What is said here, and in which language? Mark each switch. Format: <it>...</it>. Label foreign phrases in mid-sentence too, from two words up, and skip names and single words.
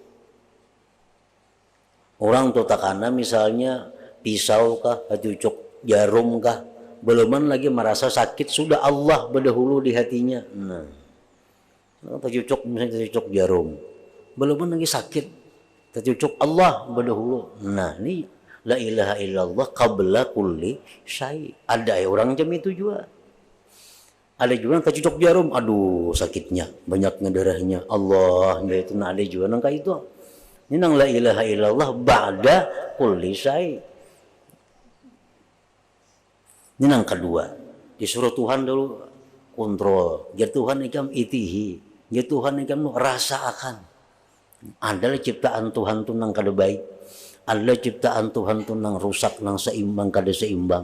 <bjn>Orang tuh takana misalnya pisau kah, cucuk jarum kah, beluman lagi merasa sakit sudah Allah berdahulu di hatinya. Nah, cucuk misalnya cucuk jarum, beluman lagi sakit, cucuk Allah berdahulu. Nah, ini</bjn> <ar>لا إله إلا الله قبل كل شيء.</ar> <bjn>Ada orang jam itu juga. Ada juga yang cucuk jarum, aduh sakitnya, banyaknya darahnya. Allah, itu nah ada juga nang kayak itu. Ini nang</bjn> <ar>لا إله إلا الله بعد كل شيء.</ar> <bjn>Ini nang kedua. Disuruh Tuhan dulu kontrol. Jar Tuhan ikam itihi. Jar Tuhan ikam rasakan. Adalah ciptaan Tuhan tu nang kada baik. Ada ciptaan Tuhan tu nang rusak, nang seimbang kada seimbang.</bjn>